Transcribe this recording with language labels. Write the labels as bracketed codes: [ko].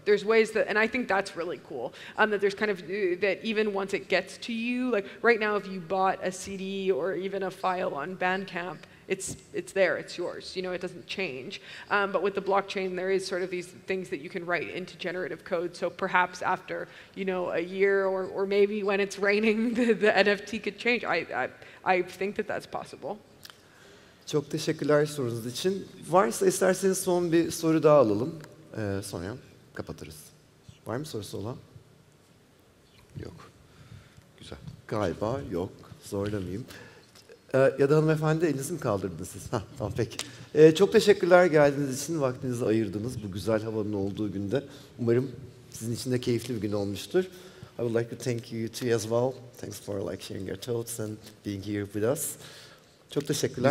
[en] There's ways that, and I think that's really cool, that there's kind of, that even once it gets to you, right now if you bought a CD or even a file on Bandcamp, it's there, it's yours, you know, it doesn't change. But with the blockchain, there is sort of these things that you can write into generative code. So perhaps after, you know, a year or maybe when it's raining, the NFT could change. I think that that's possible. [tr] Çok teşekkürler sorunuz için. Varsa isterseniz son bir soru daha alalım. Sonra kapatırız. Var mı sorusu olan? Yok. Güzel. Galiba yok. Zorlamayayım. Ya da hanımefendi elinizi mi kaldırdınız siz? Tamam peki. Çok teşekkürler geldiğiniz için, vaktinizi ayırdınız bu güzel havanın olduğu günde. Umarım sizin için de keyifli bir gün olmuştur. [en] I would like to thank you too as well. Thanks for sharing your thoughts and being here with us. [tr] Çok teşekkürler.